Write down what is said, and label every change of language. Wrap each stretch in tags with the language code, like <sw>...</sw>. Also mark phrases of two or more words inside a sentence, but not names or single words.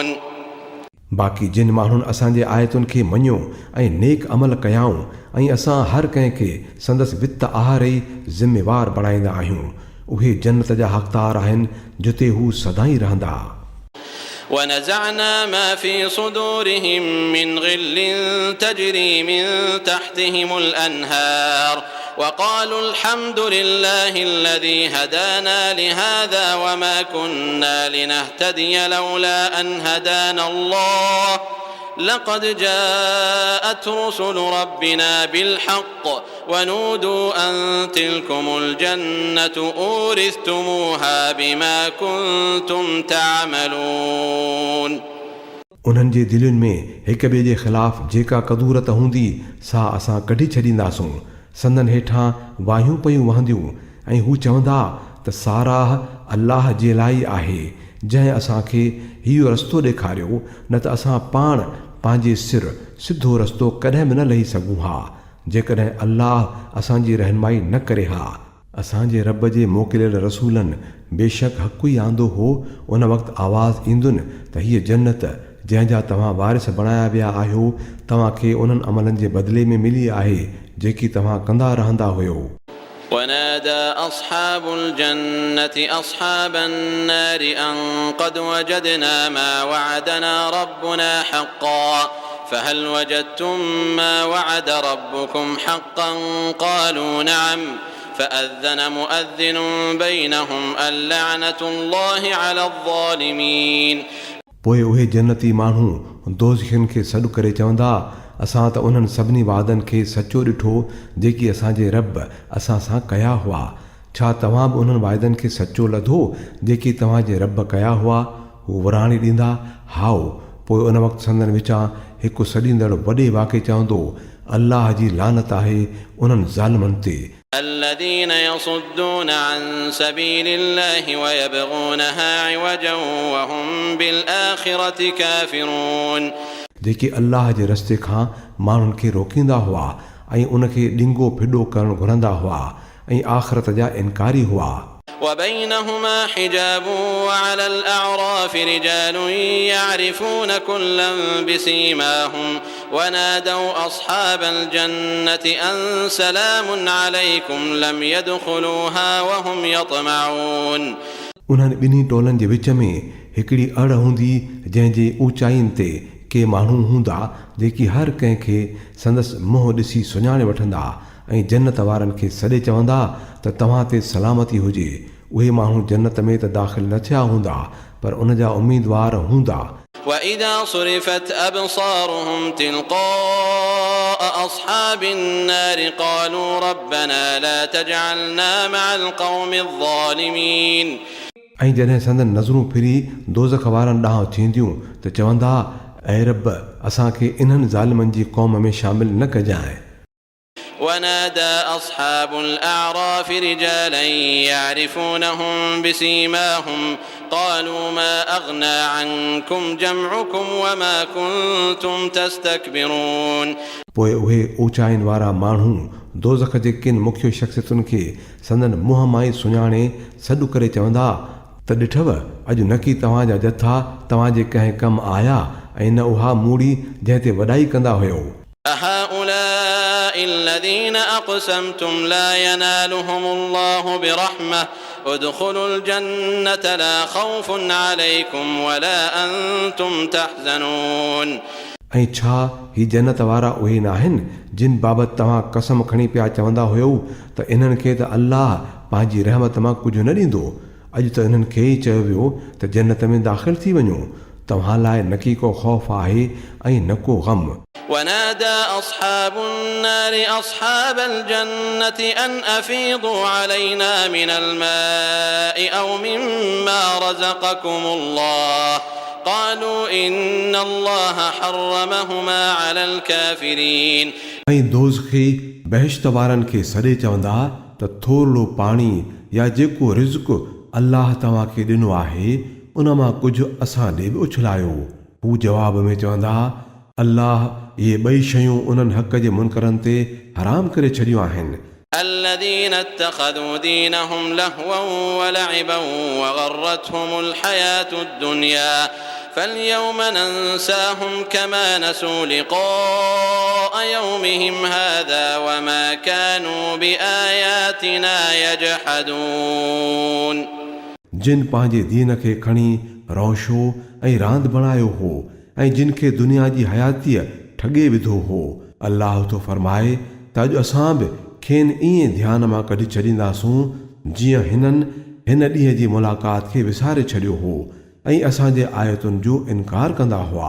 <sd>बाक़ी जिन माण्हुनि असांजे आयतुनि खे मञियो ऐं नेक अमल कयाऊं ऐं असां हर कंहिंखे संदसि वित आहार ई ज़िम्मेवार बणाईंदा आहियूं, उहे जन्नत जा हक़दार आहिनि जिते हू सदाई रहंदा.</sd> <ar>ونزعنا ما في صدورهم من غل تجري من تحتهم الأنهار وقالوا الحمد لله الذي هدانا لهذا وما كنا لنهتدي لولا أن هدانا الله لقد جاءت رسل ربنا بالحق ونودوا أن تلكم الجنة أورثتموها بما كنتم تعملون.</ar> <sd>उन्हनि जे दिलुनि में हिक ॿिए जे ख़िलाफ़ जेका कदूरत हूंदी सा असां कढी छॾींदासूं. संदन हेठां वाहियूं पयूं वहंदियूं ऐं हू चवंदा त साराह अल्लाह जे लाइ आहे जंहिं असांखे इहो रस्तो ॾेखारियो, न त असां पाण पंहिंजे सिर सिधो रस्तो कॾहिं बि न लही सघूं हा जेकॾहिं अल्लाह असांजी रहनुमाई न करे हा. असांजे रब जे मोकिलियल रसूलनि बेशक हक़ ई आंदो हो. उन वक़्तु आवाज़ ईंदुनि त हीअ जन्नत जंहिंजा तव्हां वारिस बणाया विया आहियो तव्हांखे उन्हनि अमलनि जे बदिले में मिली आहे जेकी तव्हां कंदा रहंदा हुयो.</sd> <ar>ونادى أصحاب الجنة أصحاب النار أن قد وجدنا ما وعدنا ربنا حقا فهل وجدتم ما وعد ربكم حقا قالوا نعم فأذن مؤذن بينهم اللعنة الله على الظالمين.</ar> <sd>पोइ उहे जन्नती माण्हू दोज़खियुनि खे सॾु करे चवंदा असां त उन्हनि सभिनी वादनि खे सचो ॾिठो जेकी असांजे रब असां सां कया हुआ. छा तव्हां बि उन्हनि वाइदनि खे सचो लधो जेकी तव्हांजे रब कया हुआ? हू वराणी ॾींदा हाओ. पोइ उन वक़्तु संदन विचां हिकु सॾींदड़ वॾे वाक़े चवंदो अल्लाह जी लानत आहे उन्हनि ज़ालिमनि ते.</sd> <ar>الذين يصدون عن سبيل الله ويبغونها عوجا وهم بالآخرة كافرون.</ar> <sd>जेके अल्लाह जे रस्ते खां माण्हुनि खे रोकींदा हुआ ऐं उनखे ॾिंगो फिॾो करणु घुरंदा हुआ ऐं आख़िरत जा इनकारी हुआ.</sd> <ar>وبينهما حجاب وعلى الأعراف رجال يعرفون كلا بسيماهم ونادوا أصحاب الجنة أن سلام عليكم لم يدخلوها وهم يطمعون.</ar> <sd>उन्हनि ॿिन्ही टोलनि जे विच में हिकिड़ी अड़ हूंदी जंहिंजे ऊचाइनि ते के माण्हू हूंदा जेकी हर कंहिंखे संदसि मुंहुं ॾिसी सुञाणे वठंदा ऐं जन्नत वारनि खे सॾे चवंदा त तव्हां ते सलामती हुजे. उहे माण्हू जन्नत में त दाख़िल न थिया हूंदा पर उन जा उम्मीदवार हूंदा.</sd> <ar>وإذا صرفت أبصارهم تلقاء أصحاب النار قالوا ربنا لا تجعلنا مع القوم الظالمين.</ar> <sd>ऐं जॾहिं संदन नज़रूं फिरी दोज़ख वारनि ॾांहुं थींदियूं त चवंदा ऐं रब असांखे इन्हनि ज़ालिमनि जी क़ौम में शामिल न कजांइ.</sd> <ar>ونادى أصحاب الأعراف رجالا يعرفونهم بسيماهم قالوا ما أغنى عنكم جمعكم وما كنتم تستكبرون.</ar> <sd>पोइ उहे ऊचाइनि वारा माण्हू दोज़ख जे किन मुख्य शख़्सियतुनि खे संदन मुंहं मां ई सुञाणे सॾु करे चवंदा त ॾिठव अॼु न की तव्हांजा जथा तव्हांजे कंहिं कमु आया ऐं न उहा मूड़ी जंहिं ते वॾाई कंदा हुयो.</sd> <ar>أهؤلاء الذين أقسمتم لا ينالهم الله برحمة ادخلوا الجنة لا خوف عليكم ولا أنتم تحزنون.</ar> <sd>ऐं छा ही जन्नत वारा उहे न आहिनि जिन बाबति तव्हां कसम खणी पिया चवंदा हुयो त इन्हनि खे त अल्लाह पंहिंजी रहमत मां कुझु न ॾींदो. अॼु त इन्हनि खे ई चयो वियो त जन्नत में दाख़िल थी वञो. तव्हां लाइ न की को ख़ौफ़ आहे ऐं न को ग़म.</sd> <ar>ونادى أصحاب النار أصحاب الجنة أن أفيضوا علينا من الماء أو مما رزقكم الله قالوا إن الله حرمهما على الكافرين.</ar> <sd>ऐं दोज़खी बहिश्त वारनि खे सॾे चवंदा त थोरो पाणी या जेको रिज़्क़ अल्लाह तव्हांखे ॾिनो आहे उन मां कुझु असां ॾे बि उछलायो. हू जवाब में चवंदा, अल्लाह इहे ॿई शयूं उन्हनि हक़ जे मुनकरनि ते हराम करे छॾियूं आहिनि।</sd> <ar>الذين اتخذوا دينهم لهوا ولعبا وغرتهم الحياة الدنيا فاليوم ننساهم كما نسوا لقاء يومهم هذا وما كانوا بآياتنا يجحدون।</ar> <sd>जिन पंहिंजे दीन खे खणी रौशो ऐं रांदि बणायो हो ऐं जिन खे दुनिया जी हयातीअ ठगे विधो हो, अल्लाह तो फरमाए त अॼु असां बि खेनि ईअं ध्यान मां कढी छॾींदासूं जीअं हिननि हिन ॾींहं जी मुलाक़ात खे विसारे छॾियो हो ऐं असांजे आयतुनि जो इनकार कंदा हुआ।</sd>